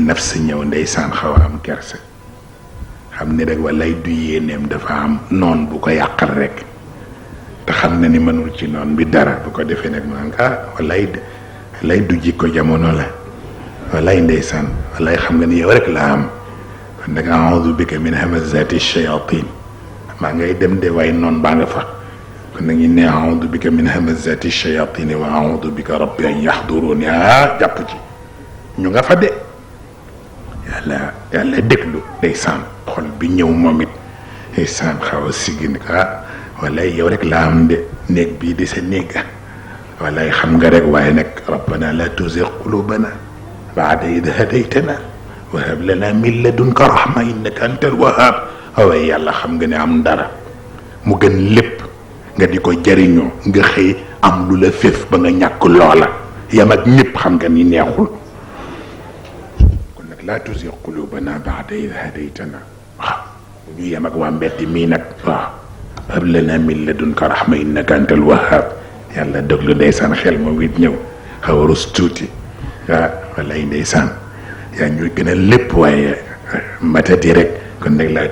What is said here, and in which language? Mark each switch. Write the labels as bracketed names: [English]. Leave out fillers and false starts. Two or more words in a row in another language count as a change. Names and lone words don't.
[Wolof] nafs ñëw ndeysaan xaw a am kersa xam ni rek walay du yéeneem dafa am noon bu ko yàqal rek te xam na ni mënul ci noon bi dara bu ko defee nag maa ngi walay du jikko jamono la walay ndeysaan walay xam nga ni yow rek la am kon nag [Arabic] أعوذ بك من همزات الشياطين [Wolof] maa ngay dem de waaye noon baa nga fa kon nag ñu ne [Arabic] أعوذ بك من همزات الشياطين وأعوذ بك رب أن يحضرون [Wolof] jàpp ci ñu nga fa de yàlla déglu ndeysaan xol bi ñëw moom it ndeysaan xaw a siggi wallaay yow rek laa am de néeg bii di sa néeg wallaay xam nga rek waaye nag [Arabic] ربنا لا تزغ قلوبنا بعد إذ هديتنا وهب لنا من لدنك رحمة إنك أنت الوهاب [Wolof] waaye yàlla xam nga ne am dara mu gën lépp nga di ko jariñoo nga xëy am lu la féef ba nga ñàkk loola yam ak ñëpp xam nga ni neexul kon nag [Arabic] لا تزغ قلوبنا بعد إذ هديتنا [Wolof] waaw ñu yem ak waa mbedd mii nag waaw [Arabic] هب لنا من لدنك رحمة إنك أنت الوهاب [Wolof] yàlla déglu ndeysaan xel moom it ñëw xaw a rus tuuti waaw wallaay ndeysaan yaa ñuy gën a lépp waaye matadi rek kon nag laa